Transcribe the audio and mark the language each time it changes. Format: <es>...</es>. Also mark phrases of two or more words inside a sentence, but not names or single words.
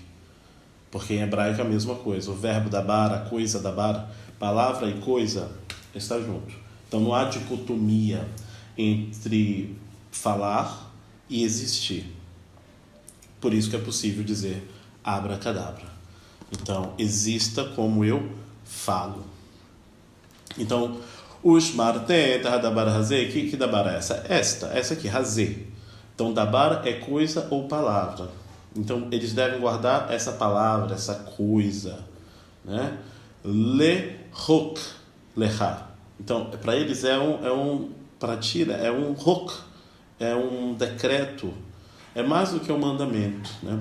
<pt>Porque em hebraico é a mesma coisa. O verbo dabar, a coisa dabar, palavra e coisa está junto. Então não há dicotomia entre falar e existir. Por isso que é possível dizer abracadabra. Então, exista como eu falo. Então,</pt> <he>ושמרתם דבר הזה,</he> <pt>que dabar é essa? Essa aqui, hazeh. Então, dabar é coisa ou palavra. Então, eles devem guardar essa palavra, essa coisa, né?</pt> <he>לחק, לך.</he> <pt>Então, para eles para ti, é um hok, é um decreto, é mais do que um mandamento, né?</pt>